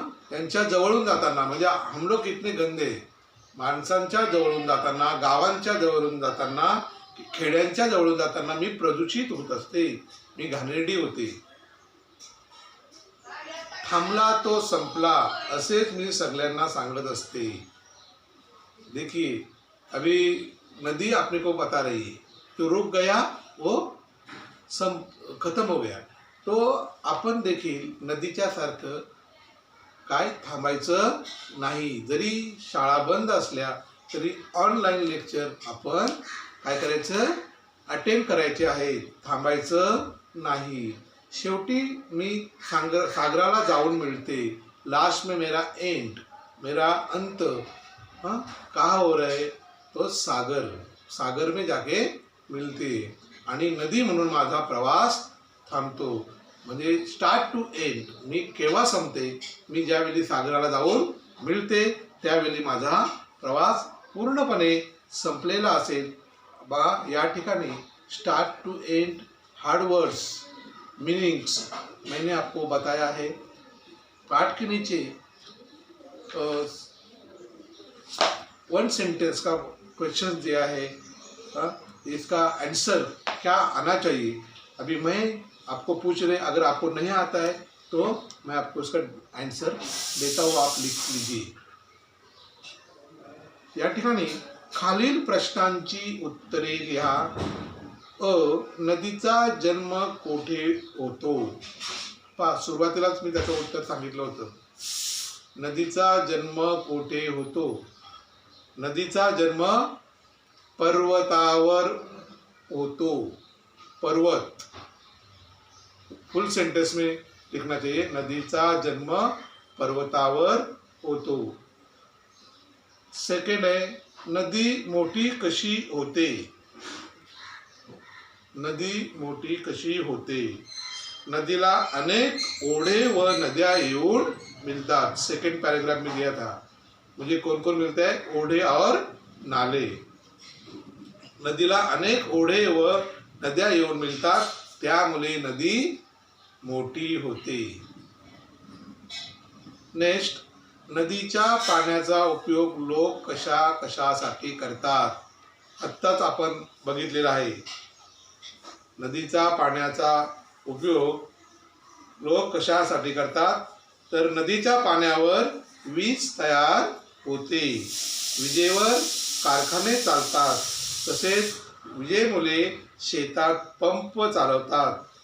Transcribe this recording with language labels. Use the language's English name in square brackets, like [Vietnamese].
[Marathi] त्यांच्या जवळून जाताना, म्हणजे [Hindi] हम लोग कितने गंदे. [Marathi] माणसांच्या जवळून जाताना, गावांच्या जवळून जाताना, खेड्यांच्या जवळून जाताना मी प्रदूषित होत असते, मी घाणेरडी होते. थांबला तो संपला, असेच मी सगळ्यांना सांगत असते. [Hindi] देखिए, अभी नदी अपने को बता रही है, तो रुक गया, वो खत्म हो गया. [Marathi] तो आपण देखील नदीच्या सारखं काय थांबायचं नाही. जरी शाळा बंद असल्या तरी ऑनलाईन लेक्चर आपण काय करायचं, अटेंड करायचे आहे, थांबायचं नाही. शेवटी मी सागराला जाऊन मिळते. [Hindi] लास्ट में मेरा एंड, मेरा अंत कहाँ हो रहा है, तो सागर. सागर में जाके मिळते. [Marathi] आणि नदी म्हणून माझा प्रवास थांबतो. म्हणजे स्टार्ट टू एंड. मी केव्हा संपते, मी ज्यावेळी सागराला जाऊन मिळते त्यावेळी माझा प्रवास पूर्णपणे संपलेला असेल. बघा, या ठिकाणी [Hindi] start to and hard words, meanings मैंने आपको बताया है. पाठ के नीचे वन सेंटेंस का क्वेश्चन दिया है. इसका आंसर क्या आना चाहिए. अभी मैं आपको पूछ रहे, अगर आपको नहीं आता है तो मैं आपको इसका आंसर देता हूँ, आप लिख लीजिए. [Marathi] या ठिकाणी खालील प्रश्नांची उत्तरे लिहा. नदीचा जन्म कोठे होतो. पहा, सुरुवातीलाच मी त्याचं उत्तर सांगितलं होतं. नदीचा जन्म कोठे होतो. नदीचा जन्म पर्वतावर होतो. पर्वत. [Hindi] फुल सेंटेंस में लिखना चाहिए, [Marathi] नदीचा जन्म पर्वतावर होतो. सेकंड है, नदी मोठी कशी होते. नदी मोठी कशी होते. नदीला अनेक ओढे व नद्या येऊन मिलतात. [Hindi] सेकंड पैराग्राफ में दिया था, मुझे कौन कौन मिलता है, ओढे और नाले. [Marathi] नदीला अनेक ओढे व नद्या येऊन मिळतात, त्यामुळे नदी मोठी होते. नेक्स्ट, नदीच्या पाण्याचा उपयोग लोक कशा कशासाठी करतात. आत्ताच आपण बघितलेला आहे. नदीचा पाण्याचा उपयोग लोक कशासाठी करतात, तर नदीच्या पाण्यावर वीज तयार होते, विजेवर कारखाने चालतात, तसेच विजेमुळे शेतात पंप चालवतात.